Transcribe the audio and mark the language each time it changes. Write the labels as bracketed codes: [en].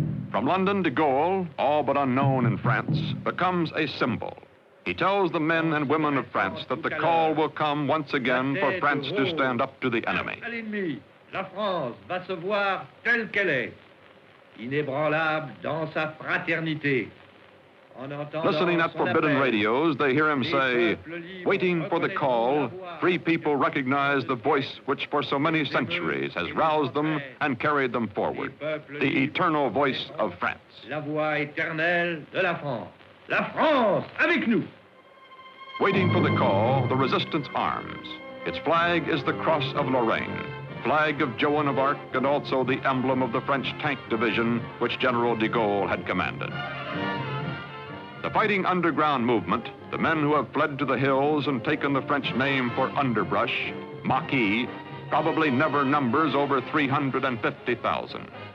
[en] From London, de Gaulle, all but unknown in France, becomes a symbol. He tells the men and women of France that the call will come once again for France to stand up to the enemy. [fr] La France va se voir telle qu'elle est, inébranlable dans sa fraternité. Listening at forbidden radios, they hear him say, waiting for the call, free people recognize the voice which for so many centuries has roused them and carried them forward, the eternal voice of France. La voix éternelle de la France. La France avec nous. [en] Waiting for the call, the resistance arms. Its flag is the Cross of Lorraine, flag of Joan of Arc, and also the emblem of the French tank division which General de Gaulle had commanded. The fighting underground movement, the men who have fled to the hills and taken the French name for underbrush, maquis, probably never numbers over 350,000.